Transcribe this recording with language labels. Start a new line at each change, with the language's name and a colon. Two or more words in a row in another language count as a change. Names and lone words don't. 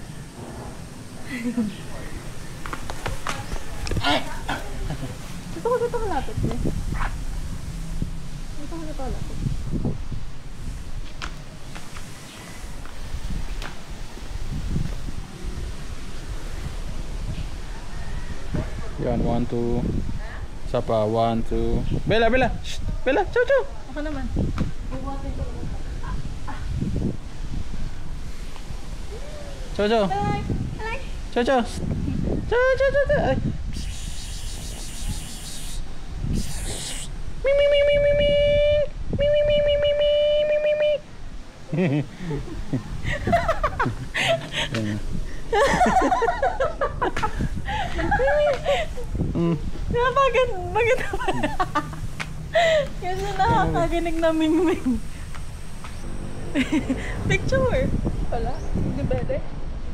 Filipino: Dito ko lapit niya. Dito ko lapit. Yan, 1, 2. Isa pa, 1, 2. Bella, Bella! Shh! Bella! Chow, chow! Ako naman. Chow, chow! Alay! Alay! Chow, chow! Chow, chow, chow, chow! Ay. Mi, mi, mi, mi, mi, mi! Mi, mi, mi, mi, mi, mi! Mi, mi, mi! Bakit naman? Yan na nakakaginig na mingming. Picture. Wala? Hindi pwede?